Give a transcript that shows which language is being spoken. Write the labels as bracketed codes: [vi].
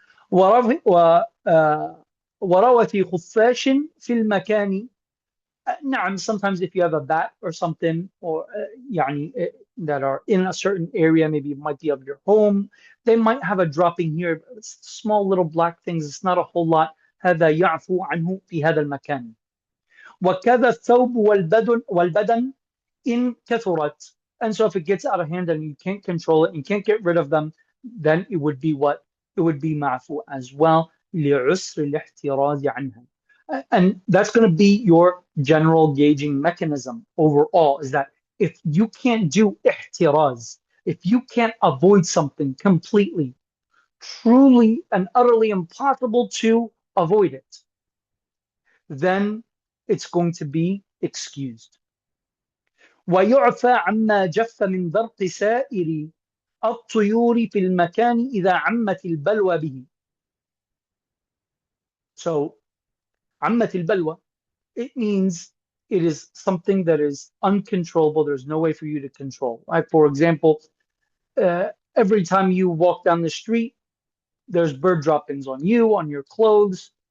[ar] وروى في خفاش في المكان [en] نعم, sometimes if you have a bat or something, or يعني, that are in a certain area, maybe it might be of your home, they might have a dropping here. It's small little black things. It's not a whole lot. [ar] هذا يعفو عنه في هذا المكان. وكذا الثوب والبدن in كثرت. [en] And so if it gets out of hand and you can't control it and you can't get rid of them, then it would be what? It would be معفو as well. [ar] لعسر الاحتراز عنها. [en] And that's going to be your general gauging mechanism overall, is that if you can't do ihtiraz, if you can't avoid something completely, truly and utterly impossible to avoid it, then it's going to be excused. [ar] ويعفى عما جف من برق سائر الطيور في المكان إذا عمت البلوى به. [en] So, [ar] عمت البلوى, [en] it means it is something that is uncontrollable. There's no way for you to control. Like, for example, every time you walk down the street, there's bird droppings on you, on your clothes.